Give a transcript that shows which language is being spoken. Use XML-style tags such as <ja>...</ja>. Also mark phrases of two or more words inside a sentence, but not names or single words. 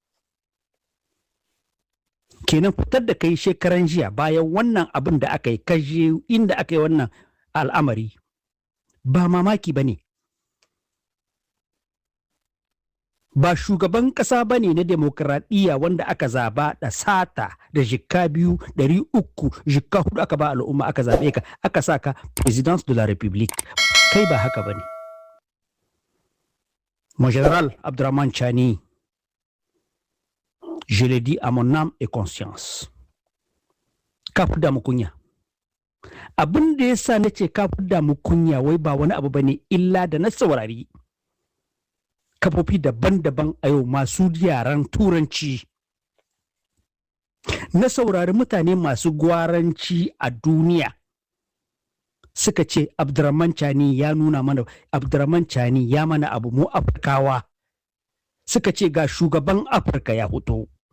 <ha>Kenan fitar da kai shekaran jiya bayan wannan abin da aka yi kaje inda aka yi wannan al'amari ba mamaki ba ne. Ba shugaban ƙasa ba ne na demokradiyya wanda aka zaba da sata da jikka 200, 300, jikka 4 aka ba al'umma aka zaɓe ka aka sa ka</ha> <fr>présidence de la république.</fr> <ha>Kai ba haka ba ne.</ha> <fr>Mon général Abdurrahman Chani, je le dis à mon âme et conscience,</fr> <ha>ka fi damu kunya. Abin da ya sa na ce ka fi damu kunya wai ba wani abu ba ne illa da na saurari kafofi daban-daban a yau masu yaren turanci, na saurari mutane masu gwaranci a duniya suka ce Abdurrahman Chani ya nuna mana, Abdurrahman Chani ya mana abu mu Afirkawa, suka ce ga shugaban Afirka ya fito</ha>